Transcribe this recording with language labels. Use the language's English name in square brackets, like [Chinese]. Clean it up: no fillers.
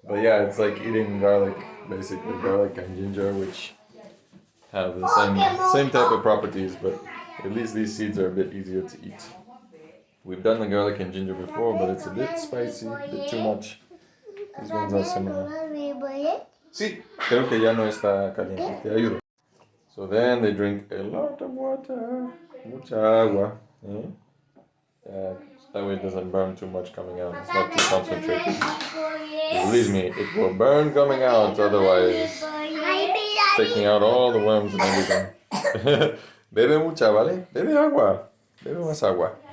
[English] But yeah, it's like eating garlic, basically garlic and ginger, which have the same type of properties, but at least these seeds are a bit easier to eat. We've done the garlic and ginger before, but it's a bit spicy, a bit too much. These ones are similar. [Spanish] Sí, creo que ya no está caliente, te ayudo. [English] So then they drink a lot of water, [Spanish] mucha agua. [English] Yeah, that way it doesn't burn too much coming out. It's not too concentrated. Believe me, it will burn coming out, otherwise taking out all the worms and everything. [Spanish] Bebe mucha, ¿vale? Bebe agua. Bebe más agua.